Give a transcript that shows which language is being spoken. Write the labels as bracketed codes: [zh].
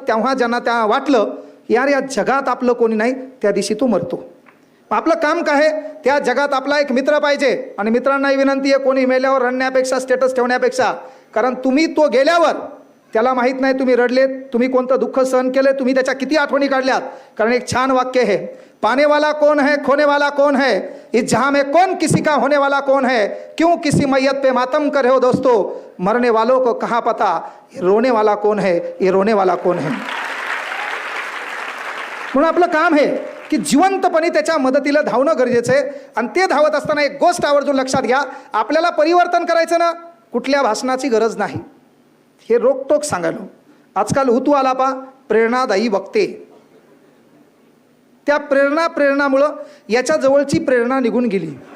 [mr] तेव्हा ज्यांना त्या वाटलं यार या जगात आपलं कोणी नाही, त्या दिवशी तो मरतो. आपलं काम काय आहे, त्या जगात आपला एक मित्र पाहिजे. आणि मित्रांनाही विनंती आहे कोणी मेल्यावर रडण्यापेक्षा स्टेटस ठेवण्यापेक्षा, कारण तुम्ही तो गेल्यावर त्याला माहीत नाही तुम्ही रडलेत, तुम्ही कोणतं दुःख सहन केले, तुम्ही त्याच्या किती आठवणी काढल्यात. कारण एक छान वाक्य आहे, [hi] पाने वाला कौन है खोने वाला कौन है, इस जहां में कौन किसी का होने वाला कौन है, क्यों किसी मैयत पे मातम करे हो दोस्तों, मरने वालों को कहाँ पता ये रोने वाला कौन है, ये रोने वाला कौन है. [mr] म्हणून आपलं काम आहे की जिवंतपणे त्याच्या मदतीला धावणं गरजेचं आहे. आणि ते धावत असताना एक गोष्ट आवर्जून लक्षात घ्या, आपल्याला परिवर्तन करायचं ना, कुठल्या भाषणाची गरज नाही. हे रोकटोक सांगायलो. आजकाल हुतू आला पा प्रेरणादायी वक्ते, त्या प्रेरणामुळं याच्या जवळची प्रेरणा निघून गेली.